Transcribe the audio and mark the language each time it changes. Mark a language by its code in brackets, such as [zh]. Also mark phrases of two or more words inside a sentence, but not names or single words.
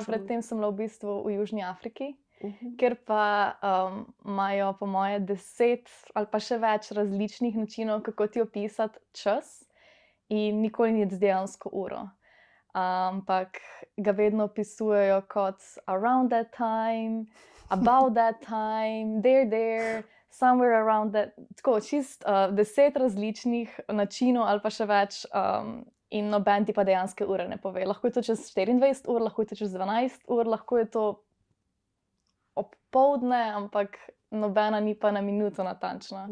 [sl] predtem sem bila v bistvu v Južni Afriki, kjer pa imajo po moje 10 ali pa še več različnih načinov, kako ti opisati čas, in nikoli ni dejansko uro. Ampak ga vedno opisujejo kot [en] around that time, about that time, there, somewhere around that. [sl] Tako, čist 10 različnih načinov ali pa še več, in noben ti pa dejanske ure ne pove. Lahko je to čez 24 ur, lahko je to čez 12 ur, lahko je to opoldne, ampak nobena ni pa na minuto natančna.